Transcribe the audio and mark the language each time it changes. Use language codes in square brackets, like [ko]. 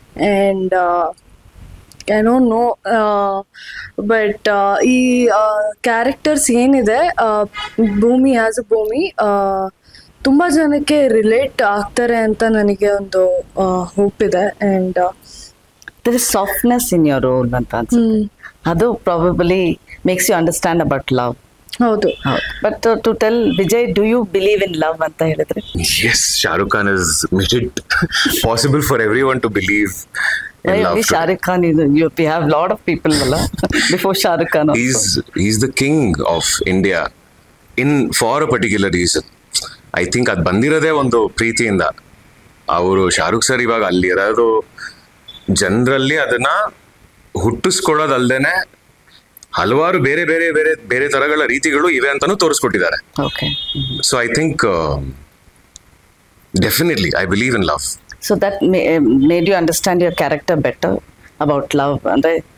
[en] and I don't know, [kn] but ಈ characters ಏನಿದೆ, ಭೂಮಿ ಆಸ್ ಅ ಭೂಮಿ ತುಂಬಾ ಜನಕ್ಕೆ ರಿಲೇಟ್ ಆಗ್ತಾರೆ ಅಂತ ನನಗೆ ಒಂದು ಹೋಪ್ ಇದೆ. [en] and there is softness in your role [kn] ಅಂತ ಅನ್ಸುತ್ತೆ. [en] ಅದು probably makes you understand about love. [kn] ಹೌದು. [en] but to tell Vijay, do you believe in love [kn] ಅಂತ ಹೇಳಿದ್ರೆ? [en] Yes, Shah Rukh Khan has made it possible for everyone to believe in love. Shah Rukh Khan, we have lot of people before Shah Rukh Khan also. He's the king of India for a particular reason. I think [kn] ಅದು ಬಂದಿರೋದೇ ಒಂದು ಪ್ರೀತಿಯಿಂದ. ಅವರು Shahrukh sir ಇವಾಗ ಅಲ್ಲಿರೋದು ಜನರಲ್ಲಿ ಅದನ್ನ ಹುಟ್ಟಿಸ್ಕೊಳ್ಳೋದಲ್ದೇನೆ ಹಲವಾರು ಬೇರೆ ಬೇರೆ ಬೇರೆ ಬೇರೆ ತರಗಳ ರೀತಿಗಳು ಇವೆ ಅಂತಾನು ತೋರಿಸ್ಕೊಟ್ಟಿದ್ದಾರೆ. [en] So I think definitely I believe in love. So that made you understand your character better about love, andre